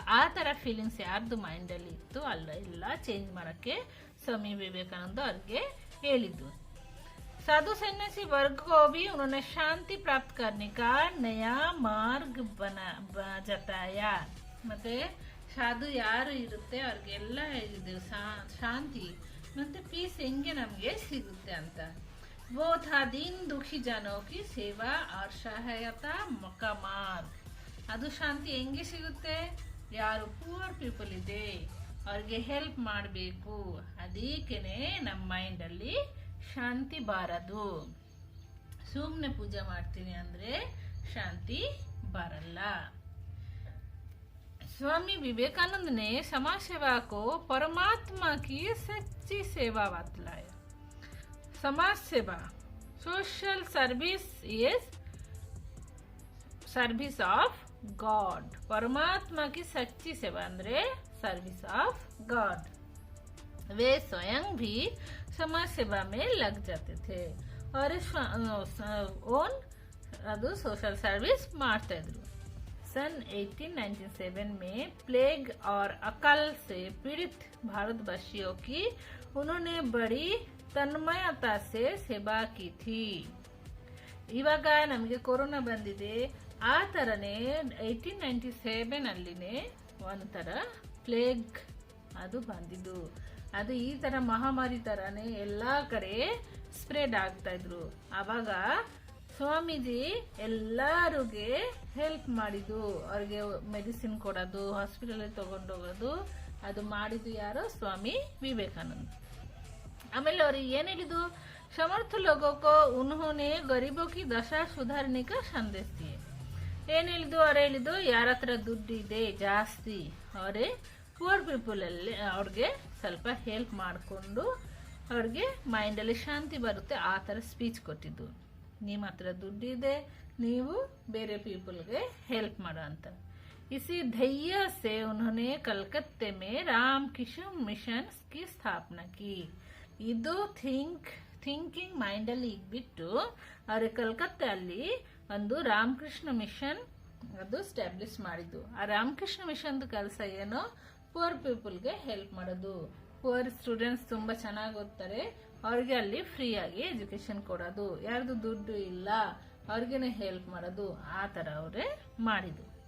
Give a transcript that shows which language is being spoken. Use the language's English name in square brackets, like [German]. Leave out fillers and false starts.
[Kannada] ಆ ತರ ಫೀಲಿಂಗ್ಸ್ ಯಾರ್ದು ಮೈಂಡ್ ಅಲ್ಲಿ ಇತ್ತು ಅಲ್ಲ, ಎಲ್ಲ ಚೇಂಜ್ ಮಾಡಕ್ಕೆ स्वामी विवेकानंद ಅವ್ರಿಗೆ ಹೇಳಿದ್ದು. [Hindi] साधु सन्यासी वर्ग को भी उन्होंने शांति प्राप्त करने का नया मार्ग जताया. [Kannada] ಮತ್ತೆ ಸಾಧು ಯಾರು ಇರುತ್ತೆ ಅವ್ರಿಗೆಲ್ಲ ಹೇಳಿದ್ರು ಶಾಂತಿ ಮತ್ತೆ ಪೀಸ್ ಹೆಂಗೆ ನಮ್ಗೆ ಸಿಗುತ್ತೆ ಅಂತ. [Hindi] वो था दीन दुखी जनों की सेवा और सहायता का मार्ग. [Kannada] ಅದು ಶಾಂತಿ ಹೆಂಗೆ ಸಿಗುತ್ತೆ? ಯಾರು ಪೂರ್ ಪೀಪಲ್ ಇದೆ ಅವ್ರಿಗೆ ಹೆಲ್ಪ್ ಮಾಡಬೇಕು, ಅದಕ್ಕೇನೆ ನಮ್ಮ ಮೈಂಡಲ್ಲಿ ಶಾಂತಿ ಬಾರದು. ಸುಮ್ಮನೆ ಪೂಜೆ ಮಾಡ್ತೀನಿ ಅಂದ್ರೆ शांति बरಲ್ಲ. [Hindi] स्वामी विवेकानंद ने समाज सेवा को परमात्मा की सच्ची सेवा बतलाया. [English] समाज सेवा, social service is service of God. [Hindi] परमात्मा की सच्ची सेवा अंद्रे [English] Service of God. [Hindi] वे स्वयं भी समाज सेवा में लग जाते थे और ओन ಅದು सोशल सर्विस [Kannada] ಮಾಡ್ತಾ ಇದ್ರು. [Hindi] सन 1897 में प्लेग और अकाल से पीड़ित भारतवासियों की उन्होंने बड़ी तन्मयता से सेवा की थी. [Kannada] ಇವಾಗ ನಮಗೆ ಕೊರೋನಾ ಬಂದಿದೆ, ಆ ತರನೇ 1897 ಅಲ್ಲಿನೇ ಒಂಥರ ಪ್ಲೇಗ್ ಅದು ಬಂದಿದ್ದು. ಅದು ಈ ತರ ಮಹಾಮಾರಿ ತರನೇ ಎಲ್ಲಾ ಕಡೆ ಸ್ಪ್ರೆಡ್ ಆಗ್ತಾ ಇದ್ರು. ಆವಾಗ ಸ್ವಾಮೀಜಿ ಎಲ್ಲರಿಗೆ ಹೆಲ್ಪ್ ಮಾಡಿದ್ದು, ಅವ್ರಿಗೆ ಮೆಡಿಸಿನ್ ಕೊಡೋದು, ಹಾಸ್ಪಿಟಲ್ ತಗೊಂಡೋಗೋದು, ಅದು ಮಾಡಿದ್ದು ಯಾರು? ಸ್ವಾಮಿ ವಿವೇಕಾನಂದ. ಆಮೇಲೆ ಅವ್ರಿಗೆ ಏನ್ ಹೇಳಿದ್ದು? [Hindi] समर्थ लोगों को उन्होंने गरीबों की दशा सुधारने का संदेश दिए. [Kannada] ಏನ್ ಹೇಳಿದ್ದು? ಅವ್ರು ಹೇಳಿದ್ದು ಯಾರ ಹತ್ರ ದುಡ್ಡು ಇದೆ ಜಾಸ್ತಿ ಅವರೇ ಪೂರ್ ಪೀಪಲ್ ಅಲ್ಲಿ ಅವ್ರಿಗೆ ಸ್ವಲ್ಪ ಹೆಲ್ಪ್ ಮಾಡಿಕೊಂಡು ಅವ್ರಿಗೆ ಮೈಂಡಲ್ಲಿ ಶಾಂತಿ ಬರುತ್ತೆ, ಆ ಥರ ಸ್ಪೀಚ್ ಕೊಟ್ಟಿದ್ದು. ನಿಮ್ಮ ಹತ್ರ ದುಡ್ಡಿದೆ, ನೀವು ಬೇರೆ ಪೀಪಲ್ಗೆ ಹೆಲ್ಪ್ ಮಾಡೋ ಅಂತ. [Hindi] इसी धैर्य से उन्होंने कलकत्ते में रामकृष्ण मिशन की स्थापना की. [Kannada] ಇದು ಥಿಂಕಿಂಗ್ ಮೈಂಡಲ್ಲಿ ಇಟ್ಬಿಟ್ಟು ಅವ್ರಿಗೆ ಕಲ್ಕತ್ತಾ ಅಲ್ಲಿ ಒಂದು ರಾಮಕೃಷ್ಣ ಮಿಷನ್ ಅದು ಸ್ಟಾಬ್ಲಿಷ್ ಮಾಡಿದ್ದು. ಆ ರಾಮಕೃಷ್ಣ ಮಿಷನ್ ಕೆಲಸ ಏನು? ಪೂರ್ ಪೀಪಲ್ಗೆ ಹೆಲ್ಪ್ ಮಾಡೋದು. ಪೂರ್ ಸ್ಟೂಡೆಂಟ್ಸ್ ತುಂಬಾ ಚೆನ್ನಾಗಿ ಓದ್ತಾರೆ, ಅವ್ರಿಗೆ ಅಲ್ಲಿ ಫ್ರೀ ಆಗಿ ಎಜುಕೇಶನ್ ಕೊಡೋದು, ಯಾರ್ದು ದುಡ್ಡು ಇಲ್ಲ ಅವ್ರಿಗೇನೆ ಹೆಲ್ಪ್ ಮಾಡೋದು, ಆ ತರ ಅವರೇ ಮಾಡಿದ್ದು.